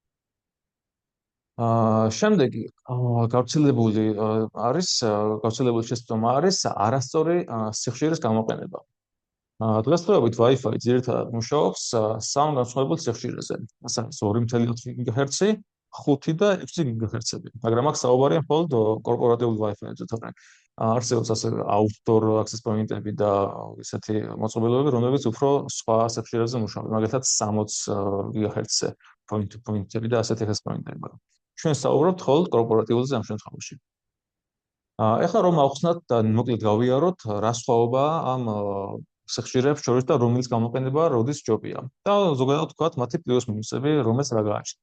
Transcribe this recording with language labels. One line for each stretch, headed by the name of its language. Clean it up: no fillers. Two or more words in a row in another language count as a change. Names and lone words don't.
Georgian: შემდეგი გავრცელებული შეცდომა არის არასწორი სიხშირის გამოყენება. დღესდღეობით Wi-Fi ძირითადად მუშაობს სამ განსხვავებულ სიხშირეზე. ასე 2.4 GHz, 5 და 6 GHz-ები. მაგრამ აქ საუბარია მხოლოდ კორპორატიულ Wi-Fi-ებზე, თორემ არსებობს ასევე
English: outdoor access point-
Georgian: ები და ისეთი მოწყობილობები, რომლებიც უფრო სხვა სიხშირეზე მუშაობენ, მაგალითად 60 GHz-ზე
English: point-to-point-
Georgian: ები და ასეთი
English: access point-
Georgian: ები. ჩვენ საუბრობთ მხოლოდ კორპორატიულზე ამ შემთხვევაში. ეხლა რომ ავხსნათ და მოკლედ გავიაროთ, რა სხვაობაა ამ სიხშირეებს შორის და რომლის გამოყენება როდის ჯობია. და ზოგადად ვთქვათ მათი პლუს-მინუსები, რომელს რა გააჩნია.